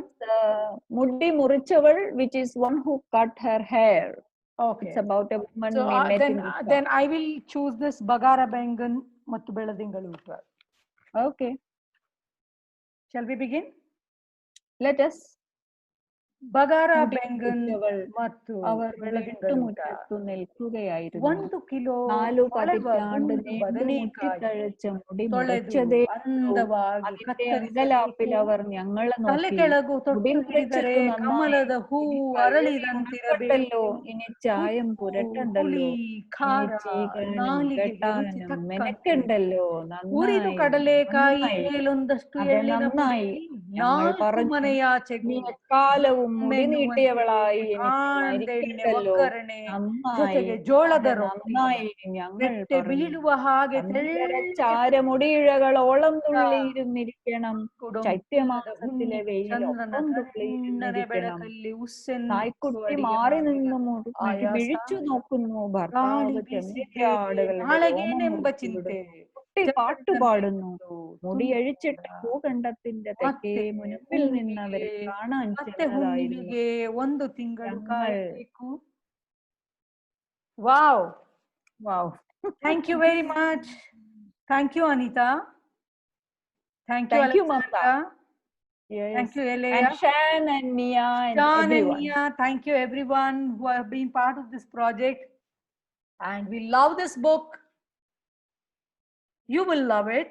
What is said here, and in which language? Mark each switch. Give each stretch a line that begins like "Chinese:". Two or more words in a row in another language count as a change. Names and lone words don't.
English: Muddi Murichaval, which is one who cut her hair. Okay. It's about a woman So we met in the then I will choose this Bagara Bengan Mattu Beladingaluta. Okay. Shall we begin? Let us. Bagara Muddi Bengan Murichaval Mattu
Malayalam: അവർ Beladingaluta. വീട്ടുമുറ്റത്തു നിൽക്കുകയായിരുന്നു.
Kannada: 1 kilo 4 ಕೊಳೆವ
Malayalam: പതിറ്റാണ്ട്
Kannada: ಗುಂಡು
Malayalam: നീണ്ടു
Kannada: ಬದನೆಕಾಯಿ
Malayalam: മുറ്റിത്തഴച്ച മുടി
Kannada: ತೊಳೆದು
Malayalam: മുറിച്ചതേ
Kannada: ಅಂದವಾಗಿ
Malayalam: അതിന്റെ
Kannada: ಕತ್ತರಿಸಬೇಕು.
Malayalam: ಅಂಗಲಾപ്പിൽ അവർ ഞങ്ങളെ
Kannada: ತಲೆ
Malayalam: നോക്കി
Kannada: ಕೆಳಗು
Malayalam: മുടി
Kannada: ತೊಟ್ಟು
Malayalam: മുറിച്ചത്
Kannada: ಹಿಡಿದರೆ
Malayalam: നന്നായി,
Kannada: ಕಮಲದ ಹೂ
Malayalam: ഇനി കഴുകി
Kannada: ಅರಳಿದಂತಿರಬೇಕು.
Malayalam: ഉണക്കണ്ടല്ലോ, ഇനി ചായം
Kannada: ಉಪ್ಪು,
Malayalam: പുരട്ടണ്ടല്ലോ,
Kannada: ಹುಳಿ, ಖಾರ,
Malayalam: ഇനി ചീകാനും
Kannada: ನಾಲಿಗೆಗೆ ರುಚಿ
Malayalam: വെട്ടാനും
Kannada: ತಕ್ಕಂತೆ.
Malayalam: മെനക്കണ്ടല്ലോ,
Kannada: ಉರಿದು
Malayalam: നന്നായി
Kannada: കടಲೆಕಾಯಿ
Malayalam: നന്നായി,
Kannada: ಮೇಲೊಂದಷ್ಟು
Malayalam: അത്
Kannada: ಎಳ್ಳಿನ
Malayalam: നന്നായി.
Kannada: ಪುಡಿ
Malayalam: ഞങ്ങൾ 4 പറഞ്ഞു,
Kannada: ಮನೆಯಾಚೆಗೂ
Malayalam: നീ എക്കാലവും മുടി
Kannada: ಮೆನ್ನುವಂತೆ
Malayalam: നീട്ടിയവളായി എനിക്ക്
Kannada: ಕಾಂದೆಣ್ಣೆ
Malayalam: മരിക്കണ്ടല്ലോ,
Kannada: ಒಗ್ಗರಣೆ
Malayalam: നന്നായി,
Kannada: ಜೊತೆಗೆ ಜೋಳದ
Malayalam: അത്
Kannada: ರೊಟ್ಟಿ
Malayalam: നന്നായി. ഞങ്ങൾ
Kannada: ರೆಟ್ಟೆ
Malayalam: പറഞ്ഞു,
Kannada: ಬೀಳುವ ಹಾಗೆ
Malayalam: ചന്ദന
Kannada: ತೆಳ್ಳಗೆ
Malayalam: ചാരമുടിയിഴകളോളം തുള്ളിയിരുന്നിരിക്കണം,
Kannada: ಕುಡುಂ
Malayalam: ചൈത്യമാസത്തിലെ വെയിൽ
Kannada: ಚಂದ್ರನ
Malayalam: ഒപ്പം
Kannada: ತಣ್ಣನೆ
Malayalam: തുള്ളിയിരുന്നിരിക്കണം.
Kannada: ಬೆಳಕಲ್ಲಿ ಉಸ್ಸೆಂದು
Malayalam: നായ്ക്കുട്ടി
Kannada: ಅಡಿಗೆ
Malayalam: മാറി
Kannada: ಮಾಡಿದ
Malayalam: നിന്ന്
Kannada: ಆಯಾಸ
Malayalam: വിഴിച്ചു നോക്കുന്നു.
Kannada: ಗಾಳಿ
Malayalam: ഭർത്താവ്
Kannada: ಬೀಸಿದ್ದೇವೆ
Malayalam: ചെമ്മരിയാടുകളുടെ രോമം
Kannada: ನಾಳೆಗೇನೆಂಬ
Malayalam: മുറിച്ചുവിടുന്നു.
Kannada: ಚಿಂತೆ
Malayalam: കുട്ടി പാട്ടുപാടുന്നു. മുടിയഴിച്ചിട്ട
Kannada: ತುಂಬಿದ
Malayalam: ഭൂഖണ്ഡത്തിന്റെ തെക്കേ
Kannada: ಮತ್ತೆ
Malayalam: മുൻപിൽ നിന്നവരെ
Kannada: ಹುಣ್ಣಿಮೆಗೆ
Malayalam: കാണാൻ
Kannada: ಮತ್ತೆ
Malayalam: ചെന്നതായിരുന്നു
Kannada: ಹುಣ್ಣಿಮೆಗೆ 1 ತಿಂಗಳು
Malayalam: ഞങ്ങൾ.
Kannada: ಕಾಯಬೇಕು. ವಾವ್.
English: Wow. Thank you very much. Thank you, Anita. Thank you, Thank you, Mamta. Alexandra. Yes. Thank you, Elea. And Shan and Mia and John and everyone. Mia, thank you everyone who have been part of this project. And we love this book. You will love it.